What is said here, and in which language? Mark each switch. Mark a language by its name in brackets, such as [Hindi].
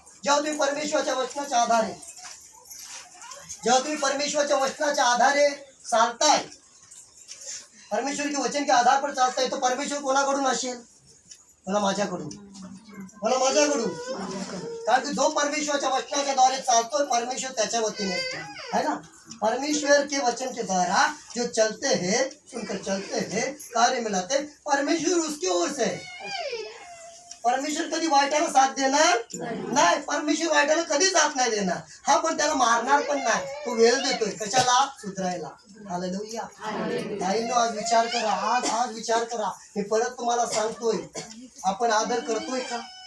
[Marathi] जेव्हा तुम्ही परमेश्वराच्या वचनाच्या आधारे, जेव्हा तुम्ही परमेश्वराच्या वचनाच्या आधारे चालताय, [Hindi] परमेश्वर के वचन के आधार पर [Marathi] चालताय, तो परमेश्वर कोणाकडून असेल? मला माझ्याकडून, मला माझ्याकडून. कारण की जो परमेश्वराच्या वचनाच्या द्वारे चालतोय, परमेश्वर त्याच्या वतीने है ना. [Hindi] परमेश्वर के वचन के द्वारा जो चलते हैं, सुनकर चलते हैं, कार्य मिलाते, परमेश्वर उसकी ओर से है. [Marathi] परमेश्वर कधी वाईटाला साथ देणार नाही. परमेश्वर वाईटाला कधी साथ नाही देणार. हा पण त्याला मारणार पण नाही. तो वेळ देतोय कशाला? सुधारायला. हालेलुया. ताईंनो, आज विचार करा, आज विचार करा. मी परत तुम्हाला सांगतोय, आपण आदर करतोय का?